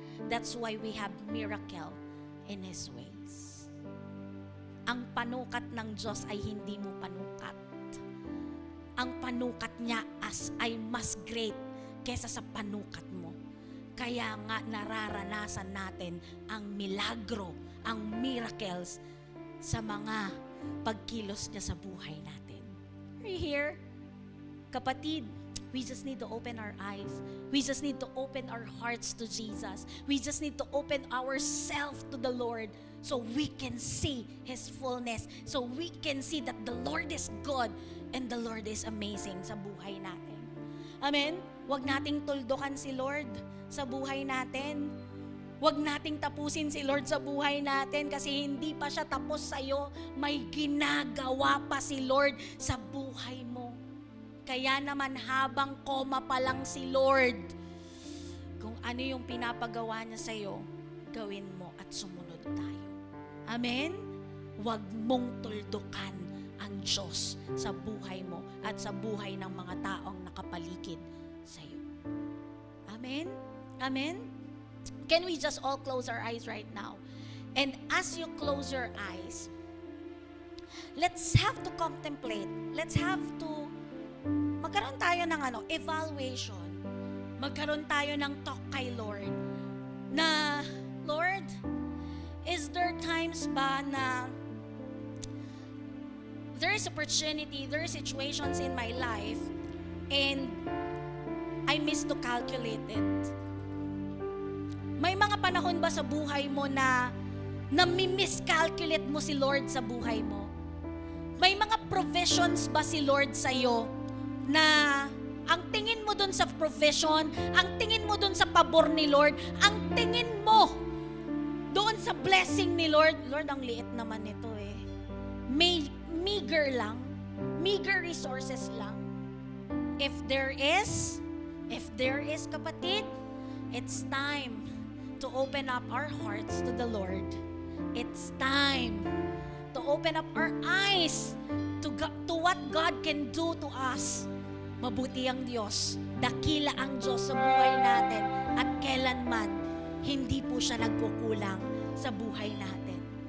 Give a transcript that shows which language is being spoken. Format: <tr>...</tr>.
<en>That's why we have miracle in His ways.</en> <tl>Ang panukat ng Diyos ay hindi mo panukat. Ang panukat niya ay mas great kesa sa panukat mo. Kaya nga nararanasan natin ang milagro, ang miracles sa mga pagkilos niya sa buhay natin.</tl> <en>Are you here? Kapatid, we just need to open our eyes. We just need to open our hearts to Jesus. We just need to open ourselves to the Lord so we can see His fullness. So we can see that the Lord is good and the Lord is amazing</en> <tl>sa buhay natin. Amen? Huwag nating tuldukan si Lord sa buhay natin. Huwag nating tapusin si Lord sa buhay natin kasi hindi pa siya tapos sa'yo. May ginagawa pa si Lord sa buhay mo. Kaya naman habang koma pa lang si Lord, kung ano yung pinapagawa niya sa'yo, gawin mo at sumunod tayo. Amen? Huwag mong tuldukan ang Diyos sa buhay mo at sa buhay ng mga taong nakapaligid sa'yo. Amen? Amen?</tl> <en>Can we just all close our eyes right now? And as you close your eyes, let's have to contemplate. Let's have to</en> <tl>magkaroon tayo ng</tl> <en>evaluation.</en> <tl>Magkaroon tayo ng</tl> <en>talk kay Lord. Na, Lord, is there times ba na there is opportunity, there are situations in my life and I miss to calculate it?</en> <tl>May mga panahon ba sa buhay mo na nami-miscalculate mo si Lord sa buhay mo? May mga provisions ba si Lord sa'yo na ang tingin mo dun sa provision, ang tingin mo dun sa pabor ni Lord, ang tingin mo doon sa blessing ni Lord, Lord, ang liit naman nito eh.</tl> <en>Meager lang. Meager resources lang. If there is, kapatid, it's time to open up our hearts to the Lord. It's time to open up our eyes to what God can do to us.</en> <tl>Mabuti ang Diyos, dakila ang Diyos sa buhay natin at kailanman hindi po siya nagkukulang sa buhay natin.</tl>